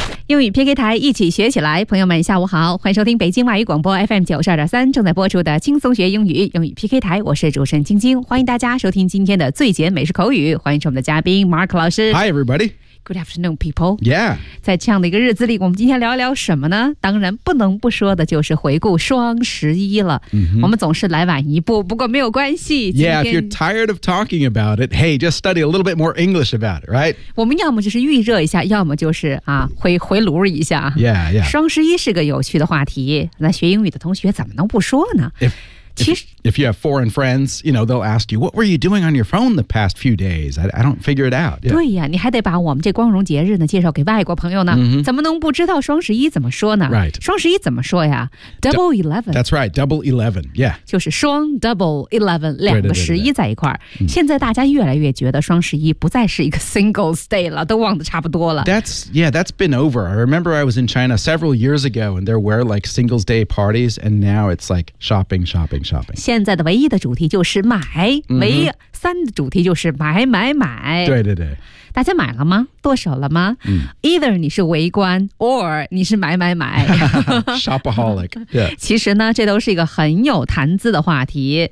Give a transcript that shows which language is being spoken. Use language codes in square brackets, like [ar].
[zh] 英语 PK 台，一起学起来。朋友们下午好，欢迎收听北京外语广播 FM 92.3正在播出的轻松学英语英语 PK 台，我是主持人晶晶，欢迎大家收听今天的最简美式口语，欢迎我们的嘉宾 Mark 老师。 [en] Hi everybody. Good afternoon people. Yeah. [zh] 在这样的一个日子里，我们今天聊一聊什么呢？当然不能不说的就是回顾双十一了、 mm-hmm. 我们总是来晚一步，不过没有关系。 [en] Yeah, if you're tired of talking about it, hey, just study a little bit more English about it, right? [zh] 我们要么就是预热一下，要么就是啊回炉一下。 [en] yeah, yeah. [zh] 双十一是个有趣的话题，那学英语的同学怎么能不说呢？ [en] If you have foreign friends, you know, they'll ask you, what were you doing on your phone the past few days? I don't figure it out.、 Yeah. [zh] 对呀，你还得把我们这光荣节日呢介绍给外国朋友呢、 mm-hmm. 怎么能不知道双十一怎么说呢？ [en] Right. [zh] 双十一怎么说呀？Double eleven. [en] That's right, double eleven, yeah. [zh] 就是双 double eleven, 两个十一在一块儿。对对对对。现在大家越来越觉得双十一不再是一个 singles day 了，都忘得差不多了。 [en] That's been over. I remember I was in China several years ago and there were like singles day parties and now it's like shopping. [zh] 现在的唯一的主题就是买、 mm-hmm. 唯一三的主题就是买对对对，大家买了吗？剁手了吗、 mm. Either 你是围观 or 你是买 [en] Shopaholic、yeah. [zh] 其实呢这都是一个很有谈资的话题。